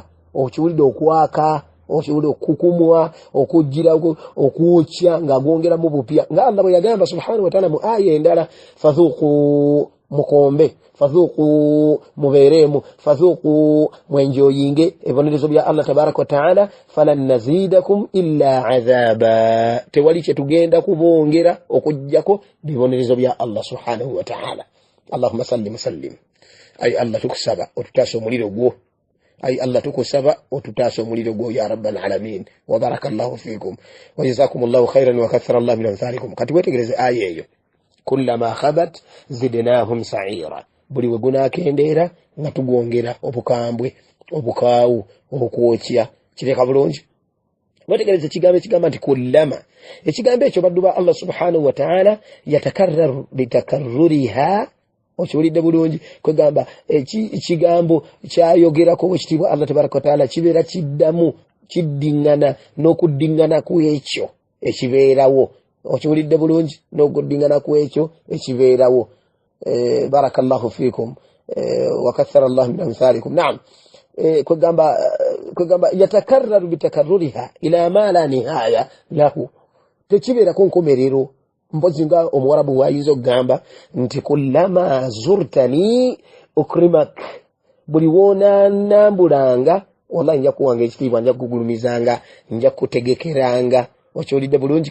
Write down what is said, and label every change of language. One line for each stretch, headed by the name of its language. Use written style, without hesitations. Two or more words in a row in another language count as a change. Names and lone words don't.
Ganda: Okiwulidde okwaka, okiwulidde okukumwa, okujjira okwokya nga agongeramu bupya nga Allah bwe yagamba
Arabic: سبحانه وتعالى
Ganda: mu aya endala fadhuqu mukombe fadhuqu muberemu fadhuqu mwenjoyinge ebibonerezo bya
Arabic: الله تبارك وتعالى فلن نزيدكم إلا عذابا.
Ganda: Tewali kye tugenda kubongera okujjako bibonerezo bya
Arabic: الله سبحانه وتعالى. اللهم سلم.
Ganda: Ay Allah tukusaba otutaasa omuliro gwo. Ay Allah tukusaba otutaasa omuliro gwo
Arabic: يا رب العالمين. وبارك الله فيكم وجزاكم الله خيرا وكثر الله من أمثالكم.
Ganda: Kati wetegereze aya eyo
Arabic: كلما خبت زدناهم سعيرا.
Ganda: Buli we gunakendeera nga tugongera obukambwe obukaawu okwokya. Kireka bulungi. Wetegereze ekigambo ekigamba nti kullama. Ekigambo ekyo baddu ba
Arabic: الله سبحانه وتعالى يتكرر بتكررها.
Ganda: Okiwulidde bulungi kwegamba ekigambo kyayogerako wekitiibwa
Arabic: الله تبارك وتعالى
Ganda: kibeera kiddamu kiddingana n'okuddingana ku ekyo ekibeerawo. Okiwulidde bulungi n'okuddingana ku ekyo ekibeerawo.
Arabic: بارك الله فيكم وكثر الله من أمثالكم. نعم. Kwegamba يتكرر بتكررها إلى ما لا نهاية له.
Ganda: Tekibeerako nkomerero. Mpozi nga omuwarabu wayinza okugamba nti
Arabic: كلما زرتني أكرمك.
Ganda: Buli woona nambulanga wallahi nja kuwanga ekitiibwa, nja kugulumizanga, nja kutegekeranga. Okiwulidde bulungi.